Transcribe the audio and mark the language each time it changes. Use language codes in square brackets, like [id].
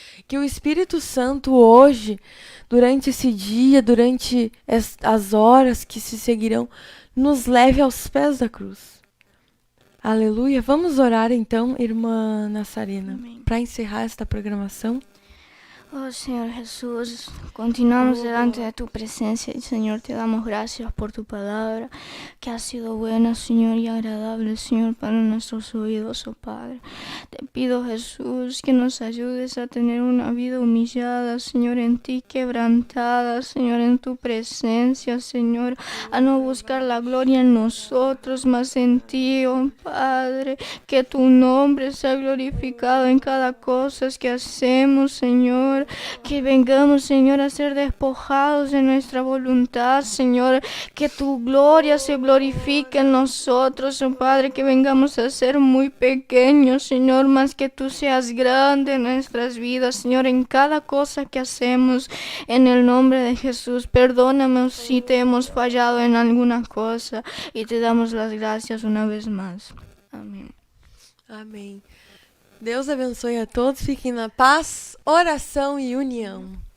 [pt] Que o Espírito Santo hoje, durante esse dia, durante as horas que se seguirão, nos leve aos pés da cruz. Aleluia. Vamos orar então, irmã Nassarina, para encerrar esta programação. [es] Oh Señor Jesús, continuamos delante de tu presencia y Señor te damos gracias por tu palabra que ha sido buena, Señor, y agradable, Señor, para nuestros oídos, oh Padre. Te pido, Jesús, que nos ayudes a tener una vida humillada, Señor, en ti, quebrantada, Señor, en tu presencia, Señor, a no buscar la gloria en nosotros, mas en ti, oh Padre, que tu nombre sea glorificado en cada cosa que hacemos, Señor. Que vengamos, Señor, a ser despojados de nuestra voluntad, Señor. Que tu gloria se glorifique en nosotros, oh Padre. Que vengamos a ser muy pequeños, Señor, más que tú seas grande en nuestras vidas, Señor, en cada cosa que hacemos. En el nombre de Jesús, perdóname si te hemos fallado en alguna cosa y te damos las gracias una vez más. Amén. [pt] Amém. Deus abençoe a todos, fiquem na paz, oração e união.